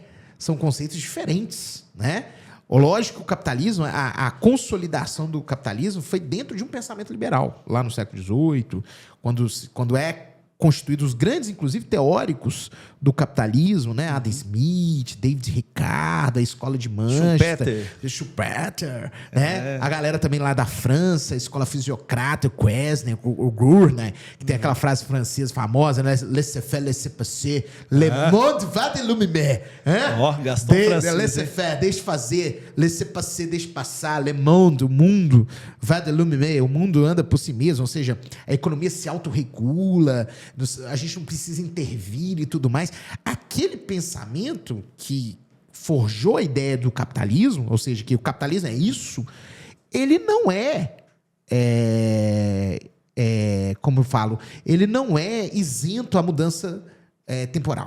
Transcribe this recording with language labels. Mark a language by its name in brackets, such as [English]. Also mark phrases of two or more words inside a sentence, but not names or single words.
[Portuguese] São conceitos diferentes, né? Lógico que o capitalismo, a consolidação do capitalismo foi dentro de um pensamento liberal, lá no século XVIII, quando é constituídos os grandes, inclusive, teóricos do capitalismo, né? Adam Smith, David Ricardo, a Escola de Manchester, Schumpeter, né? A galera também lá da França, a Escola Fisiocrata, o Quesnay, o Gour, né? Que tem aquela frase francesa famosa, né? [French] Laissez-faire, laissez-passer, le monde va de l'humain. [Portuguese] Gaston francês. [French] Laissez-faire, [Portuguese] deixe fazer, [French] laissez-passer, [Portuguese] deixe passar, [French] le monde, [Portuguese] o mundo, [French] va de l'humain, [Portuguese] o mundo anda por si mesmo, ou seja, a economia se autorregula, a gente não precisa intervir e tudo mais. Aquele pensamento que forjou a ideia do capitalismo, ou seja, que o capitalismo é isso, ele não como eu falo, ele não é isento à mudança temporal.